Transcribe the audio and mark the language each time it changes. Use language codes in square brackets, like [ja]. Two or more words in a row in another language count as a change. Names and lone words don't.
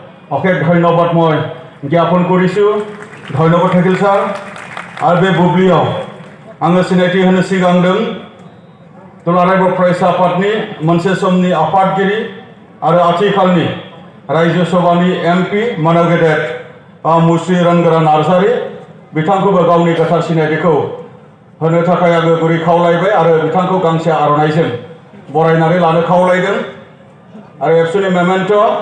[as] অশেষ ধন্যবাদ মই জ্ঞাপন কৰিছোঁ ধন্যবাদ থাকিল ছাৰ আৰু [brx] बे बुब्लियाव आङो सिनायथि होनो सिगांदों दुलाराय बर' फरायसा आफादनि मोनसे समनि आफादगिरि आरो आथिखालनि रायजो सभानि एमपि मानव गेदेर मुस्रि रंगोरा नार्जारी बिथांखौबो गावनि गोथार सिनायथिखौ होनो थाखाय आङो गुरै खावलायबाय आरो बिथांखौ गांसे आर'नाइजों बरायनानै लानो खावलायदों आरो एबसुनि मेमेन्ट'